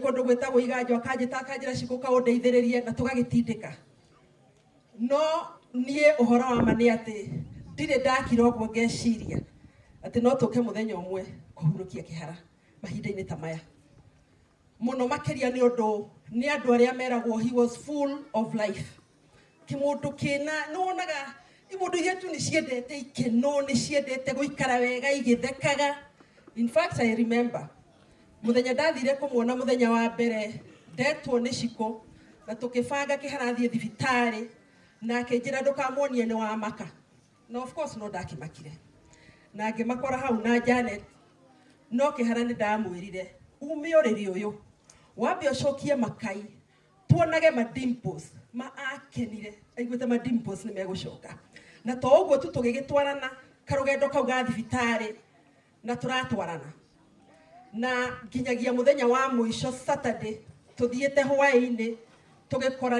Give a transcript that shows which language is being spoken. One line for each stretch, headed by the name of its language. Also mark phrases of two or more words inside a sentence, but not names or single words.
Kikuyu: kundu gwetagwo iganjo akanjita akanjira cikuka undeithiririe na tugagitindika no nie uhoro wa ma ni ati ndire ndakira ogwo ngeciria ati no tuke muthenya umwe kuhurukia kihara mahinda-ini ta maya muno makiria ni undu ni andu aria meragwo
English: he was full of life
Kikuyu: kimundu kina nuonaga imundu iria tu ni ciendete ikeno ni ciendete guikara wega igithekaga.
English: In fact I remember
Kikuyu: muthenya ndathire kumuona muthenya wa mbere ndetwo ni ciko na tukibanga kiharathie thibitari na akinjira ndukamuonie ni wa maka no
English: of course
Kikuyu: no ndakimakire na ngimakora hau na Janet no kihara ni ndamwirire ume uriri uyu wambe ucokie makai tuonage ma dimples ma akenire aiguite ma dimples ni megucoka na to uguo tu tugigitwarana karugendo kau ga thibitari na turatwarana na nginyagia muthenya wa muico Saturday tuthiete hwaini tugikora